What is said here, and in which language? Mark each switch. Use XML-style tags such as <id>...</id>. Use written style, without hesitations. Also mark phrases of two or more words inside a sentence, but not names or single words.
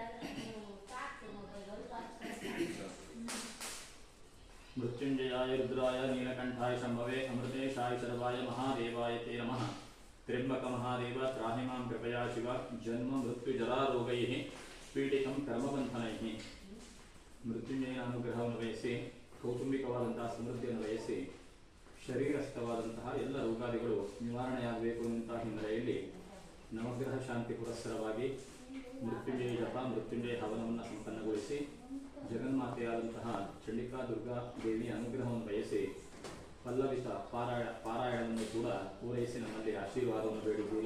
<sa>मृत्युंजयाय रुद्राय नीलकंठाय शंभवे अमृतेशाय सर्वाय महादेवाय ते नमः त्र्यंबक महादेव त्राहि मां कृपया शिव जन्म मृत्यु जरारोगैः पीडितं कर्मबन्धनैः</sa> <kn>मृत्युंजयನ ಅನುಗ್ರಹವನ್ನು ವಹಿಸಿ ಕೌಟುಂಬಿಕವಾದಂತಹ ಸಮೃದ್ಧಿಯನ್ನು ವಹಿಸಿ ಶರೀರಸ್ಥವಾದಂತಹ ಎಲ್ಲ ರೋಗಾದಿಗಳು ನಿವಾರಣೆಯಾಗಬೇಕು ಎನ್ನುವಂತಹ ಹಿನ್ನೆಲೆಯಲ್ಲಿ ನವಗ್ರಹ ಶಾಂತಿ ಪುರಸ್ಸರವಾಗಿ ಮೃತ್ಯುಂಜಯ ಜಪ ಮೃತ್ಯುಂಜಯ ಹವನವನ್ನು ಸಂಪನ್ನಗೊಳಿಸಿ ಜಗನ್ಮಾತೆಯಾದಂತಹ ಚಂಡಿಕಾ ದುರ್ಗಾ ದೇವಿಯ ಅನುಗ್ರಹವನ್ನು ಬಯಸಿ ಪಲ್ಲವಿತ ಪಾರಾಯಣವನ್ನು ಕೂಡ ಪೂರೈಸಿ ನಮ್ಮಲ್ಲಿ ಆಶೀರ್ವಾದವನ್ನು ಬೇಡಿದ್ದೀರಿ.</kn>